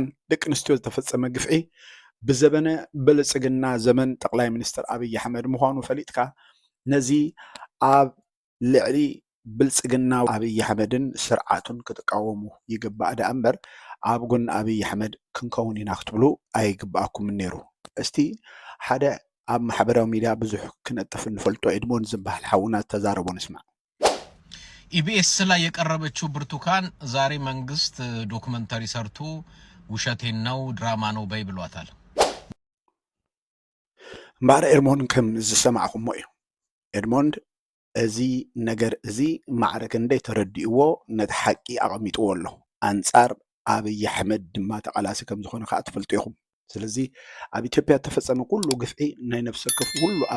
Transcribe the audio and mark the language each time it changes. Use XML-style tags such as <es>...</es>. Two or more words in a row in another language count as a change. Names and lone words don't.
<ti>ደቂ ኣንስትዮ ዝተፈጸመ ግፍዒ ብዘበነ ብልጽግና ዘመን ጠቅላይ ሚኒስትር አብይ አሕመድ ምዃኑ ፈሊጥካ ነዚ ኣብ ልዕሊ ብልጽግና አብይ አሕመድን ስርዓቱን ክትቃወሙ ይግባእ ዳ እምበር ኣብ ጎኒ አብይ አሕመድ ክንከውን ኢና ክትብሉ ኣይግባኣኩም ነይሩ። እስቲ ሓደ ኣብ ማሕበራዊ ሚድያ ብዙሕ ክነጥፍ እንፈልጦ ኤድሞን ዝበሃል ሓውና ተዛረቦ ንስማዕ።</ti> <am>ኢቢኤስ ላይ የቀረበችው ብርቱካን ዛሬ መንግስት ዶክመንታሪ ሰርቶ ውሸቴን ነው ድራማ ነው በይ ብሏታል።</am> <ti>እምበኣር ኤድሞንድ ከም ዝሰማዕኹሞ እዩ ኤድሞንድ እዚ ነገር እዚ ማዕረክ እንደይ ተረዲእዎ ነቲ ሓቂ ኣቐሚጥዎ ኣሎ ኣንጻር ኣብይ ኣሕመድ ድማ ተቓላሲ ከም ዝኾነ ከዓ ትፈልጡ ኢኹም ስለዚ ኣብ ኢትዮጵያ ተፈጸመ ኩሉ ግፍዒ ናይ ነፍሲ ወከፍ ኩሉ ኣብ</ti>